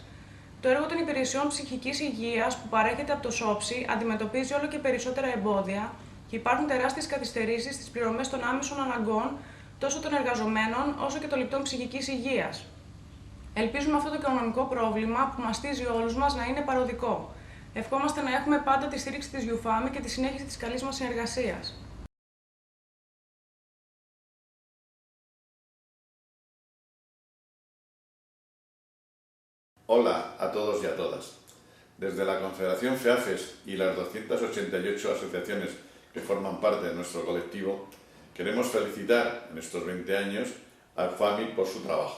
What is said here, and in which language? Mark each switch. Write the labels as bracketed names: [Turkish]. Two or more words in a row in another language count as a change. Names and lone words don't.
[Greek] Το έργο των υπηρεσιών ψυχικής υγείας που παρέχεται από το ΣΟΠΣΙ αντιμετωπίζει όλο και περισσότερα εμπόδια και υπάρχουν τεράστιες καθυστερήσεις στις πληρωμές των άμεσων αναγκών τόσο των εργαζομένων όσο και των ληπτών ψυχικής υγείας. Ελπίζουμε αυτό το οικονομικό πρόβλημα που μαστίζει όλους μας να είναι παροδικό. Ευχόμαστε να έχουμε πάντα τη στήριξη της EUFAMI και τη συνέχιση της καλής μας συνεργασίας. [Spanish] Hola a todos y a todas. Desde la Confederación FEAFES y las 288 asociaciones que forman parte de nuestro colectivo, queremos felicitar en estos 20 años a EUFAMI por su trabajo.